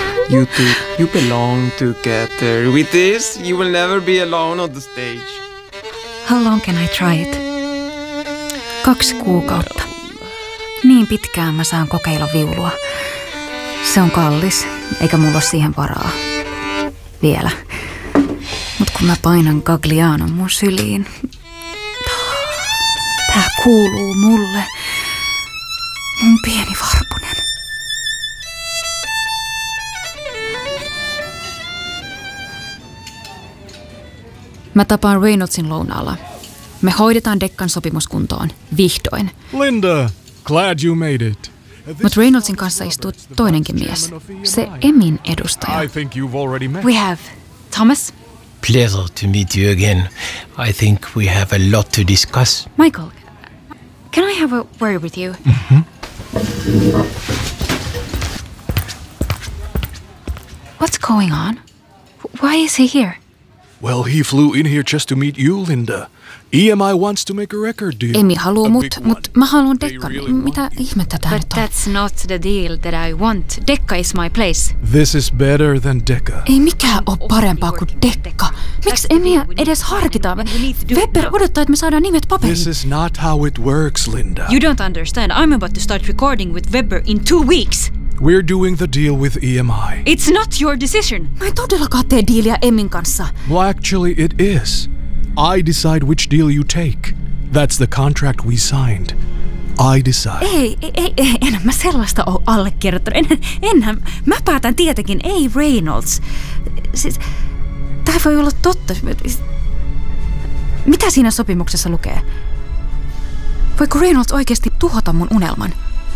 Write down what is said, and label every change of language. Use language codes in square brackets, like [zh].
[en] You two, you belong together. With this, you will never be alone on the stage. How long can I try it? [fi] 2 kuukautta. Niin pitkään mä saan kokeilla viulua. Se on kallis, eikä mulla ole siihen varaa. Vielä. Mut kun mä painan Gagliano mun syliin, tää kuuluu mulle. Mun pieni varpunen. Mä tapaan Reynoldsin lounaalla. Me hoidetaan dekkan sopimuskuntoon. Vihdoin. [en] Linda, glad you made it. [fi] Mutta Reynoldsin kanssa istuu toinenkin mies. Se Emin edustaja. [en] I think you've already met. We have. Thomas? Pleasure to meet you again. I think we have a lot to discuss. Michael, can I have a word with you? Mm-hmm. What's going on? Why is he here? Well, he flew in here just to meet you, Linda. EMI wants to make a record deal. [fi] Emi haluu mut, mut mä haluun dekkan. [en] Really [fi] mitä ihmettä tää [en] on? But that's not the deal that I want. Dekka is my place. This is better than Dekka. [fi] Ei mikään ole parempaa kuin Dekka. Miksi Emi edes harkitaan? Weber odottaa, että me saadaan nimet paperiin. [en] This is not how it works, Linda. You don't understand. I'm about to start recording with Weber in 2 weeks. We're doing the deal with EMI. It's not your decision. [fi] Mä en todellakaan tee diiliä Emin kanssa. [en] Well, actually, it is. I decide which deal you take. That's the contract we signed. I decide. [fi] Ei, enhän mä sellaista ole allekirjoittanut. Enhän, mä päätän tietenkin, ei Reynolds. Siis, tää voi olla totta. Mitä siinä sopimuksessa lukee? Voiko Reynolds oikeasti tuhota mun unelman?